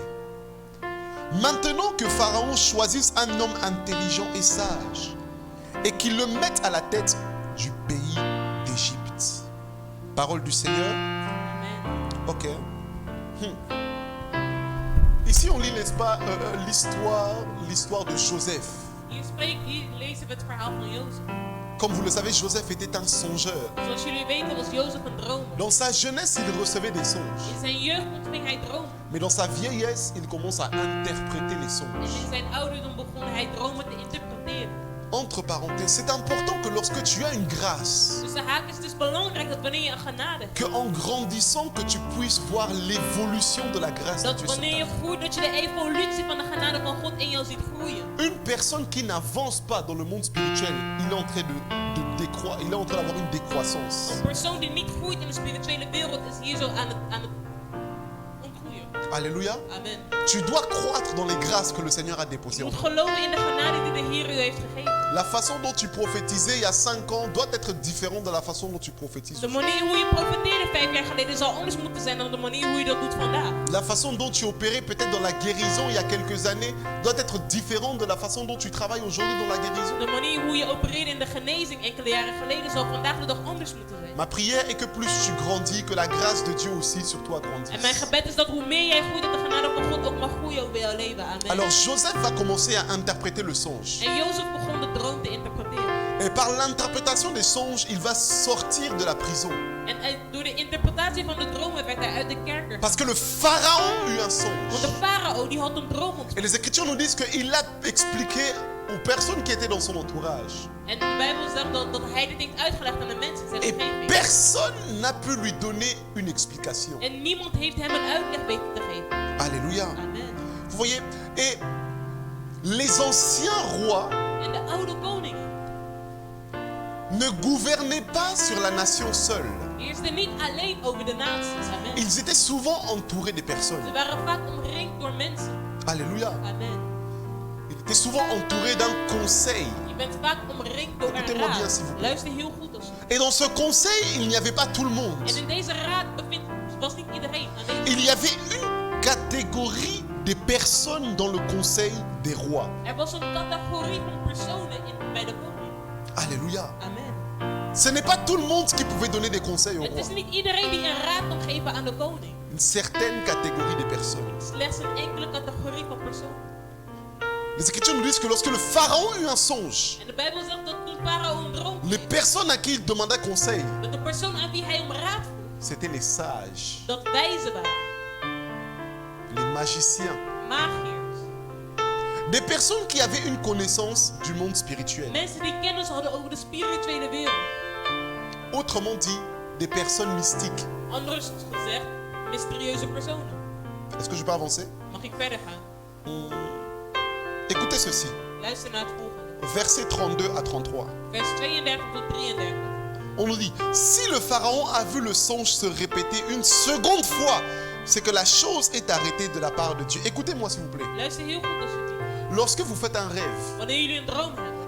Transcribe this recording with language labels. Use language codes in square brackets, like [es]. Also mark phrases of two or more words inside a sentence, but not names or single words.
[fr] Maintenant que Pharaon choisisse un homme intelligent et sage et qu'il le mette à la tête du pays d'Égypte. Parole du Seigneur. Amen. Ok. Ici, on lit, n'est-ce pas, l'histoire de Joseph. [nl] Hier lezen we het verhaal van Jozef. [fr] Comme vous le savez, Joseph était un songeur. [nl] Zoals jullie weten was Jozef een dromer. [fr] Dans sa jeunesse, il recevait des songes. [nl] In zijn jeugd ontving hij dromen. [fr] Mais dans sa vieillesse, il commence à interpréter les [nl] En [fr] songes. [nl] in zijn ouderdom begon hij dromen te interpreteren. [fr] Entre parenthèses, c'est important que lorsque tu as une grâce, [nl] Dus de haak is dus belangrijk dat wanneer je een genade hebt, [fr] que en grandissant, que tu puisses voir l'évolution de la grâce de [nl] dat [fr] Dieu sur ta [nl] wanneer je [fr] vie. [nl] groeit, dat je de evolutie van de genade van God in jou ziet groeien. [fr] Une personne qui n'avance pas dans le monde spirituel, il est en train de décroître, il est en train d'avoir une décroissance. [nl] Een persoon die niet groeit in de spirituele wereld is hier zo aan het ontgroeien. [fr] Alléluia. Amen. Tu dois croître dans les grâces que le Seigneur a déposées [nl] Je [fr] en [nl] moet [fr] toi. [nl] geloven in de genade die de Heer u heeft gegeven. [fr] La façon dont tu prophétisais il y a 5 ans doit être différente de la façon dont tu prophétises [nl] De [fr] aujourd'hui. [nl] manier hoe je profeteerde 5 jaar geleden zal anders moeten zijn dan de manier hoe je dat doet vandaag. [fr] La façon dont tu opérais peut-être dans la guérison il y a quelques années doit être différente de la façon dont tu travailles aujourd'hui dans la guérison. [nl] De manier hoe je opereerde in de genezing enkele jaren geleden zal vandaag de dag anders moeten zijn. [fr] Ma prière est que plus tu grandis, que la grâce de Dieu aussi sur toi grandisse. [nl] En mijn gebed is dat hoe meer jij groeit, dat de genade van God ook mag groeien over jouw leven. [fr] Amen. Alors Joseph va commencer à interpréter le songe. [nl] En Jozef begon de droom te interpreteren. [fr] Et par l'interprétation des songes, il va sortir de la prison. [nl] En door de interpretatie van de dromen werd hij uit de kerker. [fr] Parce que le pharaon eut un [nl] Want [fr] songe. [nl] de farao die had een droom [fr] Et [nl] ontvangen. [fr] les Écritures nous disent qu'il a expliqué aux personnes qui étaient dans son entourage. [nl] En de Bijbel zegt dat hij dit heeft uitgelegd aan de mensen in zijn [fr] Et [nl] omgeving. [fr] personne n'a pu lui donner une explication. [nl] En niemand heeft hem een uitleg weten te geven. [fr] Alléluia. Amen. Vous voyez, et les anciens rois [nl] En de oude koningen [fr] ne gouvernaient pas sur la nation seule. [nl] heersten niet alleen over de naties. [fr] Amen. Ils étaient souvent entourés des personnes. [nl] Ze waren vaak omringd door mensen. [fr] Alléluia. Amen. Ils étaient souvent entourés d'un conseil. [nl] Je bent vaak omringd door een [fr] Écoutez-moi bien, [nl] raad. [fr] s'il vous plaît. [nl] Luister heel goed alsjeblieft. [fr] Et dans ce conseil, il n'y avait pas tout le monde. [nl] En in deze raad was niet iedereen aanwezig. [fr] Il y avait une catégorie de personnes dans le conseil des rois. [nl] Er was een categorie van personen bij de koning. [fr] Alléluia. Amen. Ce n'est pas tout le monde qui pouvait donner des conseils au [nl] Het [fr] roi. [nl] is niet iedereen die een raad kan geven aan de koning. [fr] Une certaine catégorie de personnes. [nl] Slechts een enkele categorie van personen. [fr] Les Écritures nous disent que lorsque le pharaon eut un songe, [nl] En de Bijbel zegt dat toen farao een droom [fr] les [nl] kreeg, [fr] personnes à qui il demanda conseil, [nl] dat de persoon aan wie hij om raad vroeg, [fr] c'étaient les sages, [nl] dat wijzen waren, [fr] les magiciens, [nl] magiërs. [fr] des personnes qui avaient une connaissance du monde spirituel. [nl] Mensen die kennis hadden over de spirituele wereld. [fr] Autrement dit, des personnes mystiques. [nl] Anders gezegd, mysterieuze personen. [fr] Est-ce que je peux avancer? [nl] Mag ik verder gaan? [fr] Écoutez ceci, [nl] Luister naar het volgende. [fr] versets 32 à 33. [nl] Vers 32 tot 33. [fr] On nous dit, si le pharaon a vu le songe se répéter une seconde fois, c'est que la chose est arrêtée de la part de Dieu. Écoutez-moi s'il vous plaît. [nl] Luister heel goed alsjeblieft. [fr] Lorsque vous faites un rêve, [nl] Wanneer jullie een droom hebben,